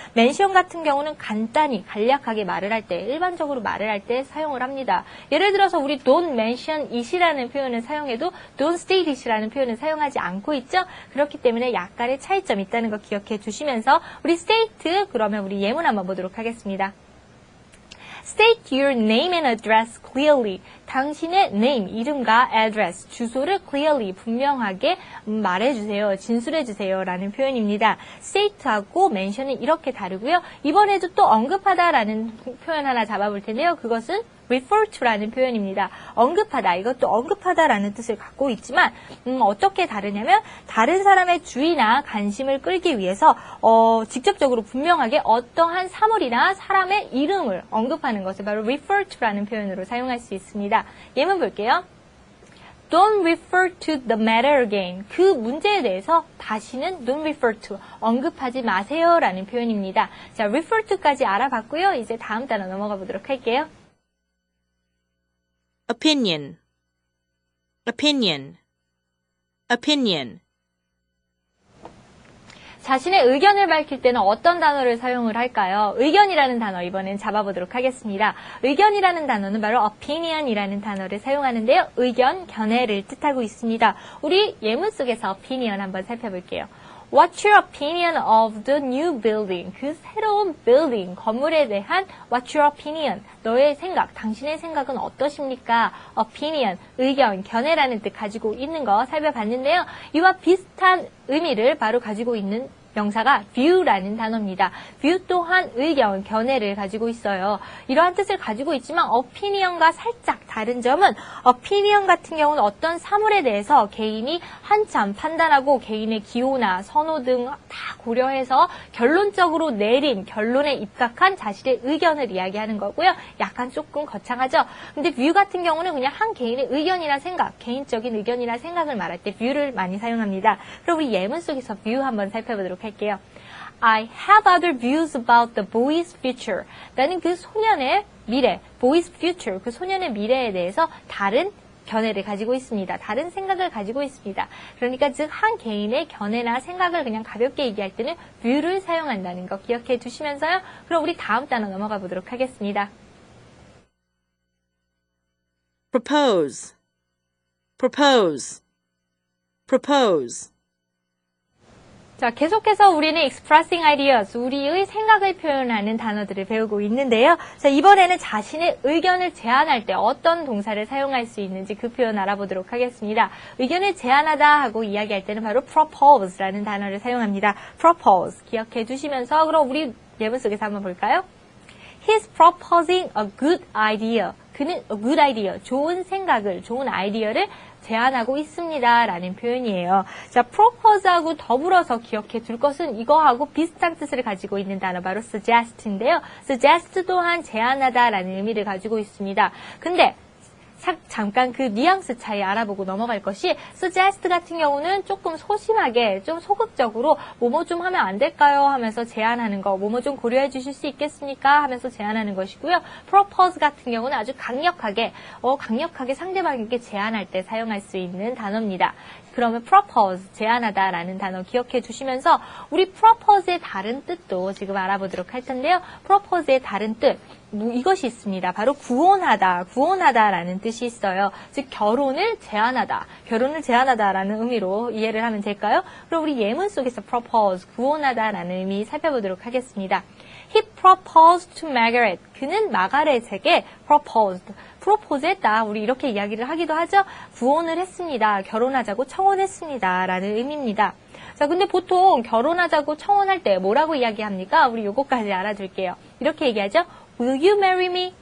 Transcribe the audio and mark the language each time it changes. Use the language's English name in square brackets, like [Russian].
[Korean] mention 같은 경우는 간단히, 간략하게 말을 할 때, 일반적으로 말을 할 때 사용을 합니다. 예를 들어서 우리 [English] don't mention it [Korean] 이라는 표현을 사용해도 [English] don't state it [Korean] 이라는 표현을 사용하지 않고 있죠. 그렇기 때문에 약간의 차이점이 있다는 거 기억해 주시면서 우리 state, 그러면 우리 예문 한번 보도록 하겠습니다. [English] State your name and address clearly. [Korean] 당신의 name, 이름과 address, 주소를 clearly, 분명하게 말해주세요. 진술해주세요. 라는 표현입니다. state하고 mention은 이렇게 다르고요. 이번에도 또 언급하다라는 표현 하나 잡아볼 텐데요. 그것은 refer to라는 표현입니다. 언급하다, 이것도 언급하다라는 뜻을 갖고 있지만 어떻게 다르냐면 다른 사람의 주의나 관심을 끌기 위해서 직접적으로 분명하게 어떠한 사물이나 사람의 이름을 언급하는 것을 바로 refer to라는 표현으로 사용할 수 있습니다. 예문 볼게요. [English] Don't refer to the matter again. [Korean] 그 문제에 대해서 다시는 [English] don't refer to, [Korean] 언급하지 마세요 라는 표현입니다. 자, refer to까지 알아봤고요. 이제 다음 단어 넘어가 보도록 할게요. [English] opinion, opinion, opinion. [Korean] 자신의 의견을 밝힐 때는 어떤 단어를 사용을 할까요? 의견이라는 단어 이번엔 잡아보도록 하겠습니다. 의견이라는 단어는 바로 opinion이라는 단어를 사용하는데요. 의견, 견해를 뜻하고 있습니다. 우리 예문 속에서 opinion 한번 살펴볼게요. [English] What's your opinion of the new building? [Korean] 그 새로운 building, 건물에 대한 [English] What's your opinion? [Korean] 너의 생각, 당신의 생각은 어떠십니까? opinion, 의견, 견해라는 뜻 가지고 있는 거 살펴봤는데요. 이와 비슷한 의미를 바로 가지고 있는 명사가 view라는 단어입니다. view 또한 의견, 견해를 가지고 있어요. 이러한 뜻을 가지고 있지만 opinion과 살짝 다른 점은 opinion 같은 경우는 어떤 사물에 대해서 개인이 한참 판단하고 개인의 기호나 선호 등 다 고려해서 결론적으로 내린 결론에 입각한 자신의 의견을 이야기하는 거고요. 약간 조금 거창하죠. 근데 view 같은 경우는 그냥 한 개인의 의견이나 생각, 개인적인 의견이나 생각을 말할 때 view를 많이 사용합니다. 그럼 우리 예문 속에서 view 한번 살펴보도록 할게요. [English] I have other views about the boy's future. [Korean] 나는 그 소년의 미래, [English] boy's future, [Korean] 그 소년의 미래에 대해서 다른 견해를 가지고 있습니다. 다른 생각을 가지고 있습니다. 그러니까 즉 한 개인의 견해나 생각을 그냥 가볍게 얘기할 때는 view를 사용한다는 거 기억해 두시면서요. 그럼 우리 다음 단어 넘어가 보도록 하겠습니다. [English] propose, propose, propose. [Korean] 자, 계속해서 우리는 [English] expressing ideas, [Korean] 우리의 생각을 표현하는 단어들을 배우고 있는데요. 자, 이번에는 자신의 의견을 제안할 때 어떤 동사를 사용할 수 있는지 그 표현 알아보도록 하겠습니다. 의견을 제안하다 하고 이야기할 때는 바로 propose라는 단어를 사용합니다. propose 기억해 두시면서 그럼 우리 예문 속에서 한번 볼까요? [English] He's proposing a good idea. [Korean] 그는 [English] a good idea, [Korean] 좋은 생각을, 좋은 아이디어를 제안하고 있습니다. 라는 표현이에요. 자, propose하고 더불어서 기억해 둘 것은 이거하고 비슷한 뜻을 가지고 있는 단어 바로 suggest인데요. suggest 또한 제안하다 라는 의미를 가지고 있습니다. 근데 잠깐 그 뉘앙스 차이 알아보고 넘어갈 것이 suggest 같은 경우는 조금 소심하게 좀 소극적으로 뭐뭐 좀 하면 안 될까요? 하면서 제안하는 거, 뭐뭐 좀 고려해 주실 수 있겠습니까? 하면서 제안하는 것이고요. propose 같은 경우는 아주 강력하게 상대방에게 제안할 때 사용할 수 있는 단어입니다. 그러면 propose, 제안하다라는 단어 기억해 주시면서 우리 propose의 다른 뜻도 지금 알아보도록 할 텐데요. propose의 다른 뜻, 이것이 있습니다. 바로 구원하다라는 뜻이 있어요. 즉 결혼을 제안하다라는 의미로 이해를 하면 될까요? 그럼 우리 예문 속에서 propose, 구원하다라는 의미 살펴보도록 하겠습니다. [English] He proposed to Margaret. [Korean] 그는 마가렛에게 프로포즈 했다. 우리 이렇게 이야기를 하기도 하죠. 구원을 했습니다. 결혼하자고 청혼했습니다. 라는 의미입니다. 자, 근데 보통 결혼하자고 청혼할 때 뭐라고 이야기합니까? 우리 요거까지 알아둘게요. 이렇게 얘기하죠. [English] Will you marry me?